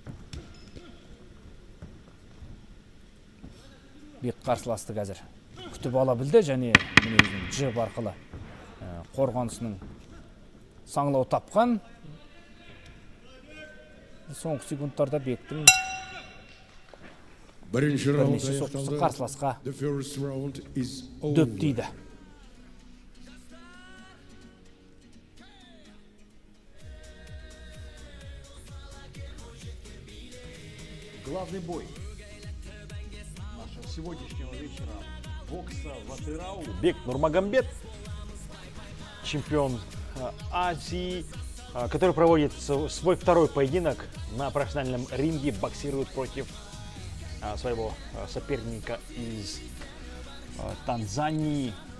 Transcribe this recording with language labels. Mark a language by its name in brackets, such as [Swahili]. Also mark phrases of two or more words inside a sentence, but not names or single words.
[Kazakh] Бек қарсыласты қазір күтіп ала білді және өзінің жып арқылы қорғанысының саңлау тапқан. Соңғы секундтарда Бектің бірнеше соққысы қарсыласқа дөп тиді. [Russian] Главный бой сегодняшнего вечера бокса в Атырау. Бек Нурмагомбет, чемпион Азии, который проводит свой второй поединок на профессиональном ринге, боксирует против своего соперника из Танзании